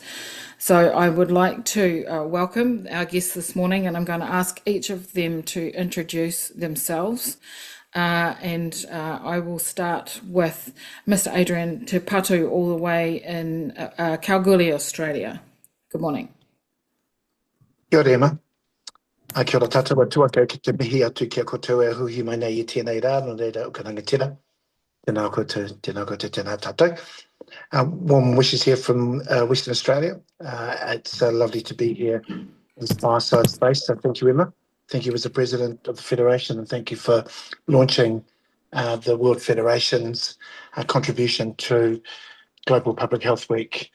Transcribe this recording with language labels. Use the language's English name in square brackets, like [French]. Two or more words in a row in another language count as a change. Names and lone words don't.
[English] So I would like to welcome our guests this morning, and I'm going to ask each of them to introduce themselves. And I will start with Mr. Adrian Te Patu, all the way in Kalgoorlie, Australia. Good morning. [Māori] Kia ora, Emma. Kia ora tātou tuaka ki te mihi atu kia koutou e huhi mai nei I tēnei rā, no reira o ka rangatira. Tēnā koutou, tēnā tātou. [English] Warm wishes here from Western Australia. It's lovely to be here in this fireside space, so thank you, Emma. Thank you as the President of the Federation, and thank you for launching the World Federation's contribution to Global Public Health Week.